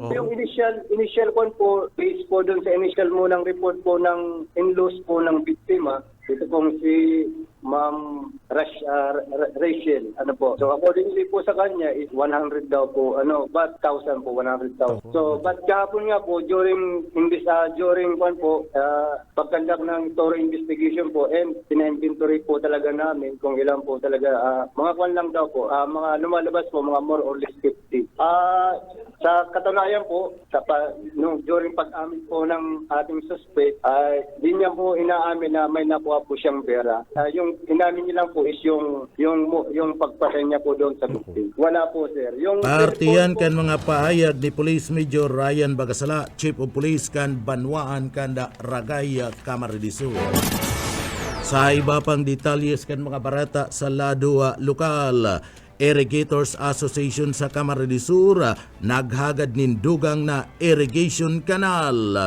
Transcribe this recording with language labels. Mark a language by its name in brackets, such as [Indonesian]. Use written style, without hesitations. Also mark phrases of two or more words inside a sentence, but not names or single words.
[Filipino] Yung initial kwan po, base po doon sa initial mo ng report po ng in-laws po ng biktima, ito pong si Ma'am Rachel, [English] So accordingly [Filipino] po sa kanya is 100 daw po, but 1,000 po, 100,000. [English] So but [Filipino] kahapon nga po during kwan po, pagkandak ng [English] thorough investigation [Filipino] po and pina-inventory po talaga namin kung ilan po talaga, mga kwan lang daw po, mga lumalabas po, mga [English] more or less [Filipino] 50. Sa katunayan po, during pag-amin po ng ating suspect, di niya po inaamin na may nakuha po siyang pera. Yung inamin niya lang po is yung pagpasya niya po doon sa victim. Wala po, sir. [Bikol] Partiyan kan mga paayag ni Police Major Ryan Bagasala, Chief of Police kan Banwaan kanda Ragaya Camarines Sur. Sa iba pang detalyes kan mga barata sa lado lokal, Irrigators Association sa Camarines Sur naghagad nin dugang na [English] irrigation canal.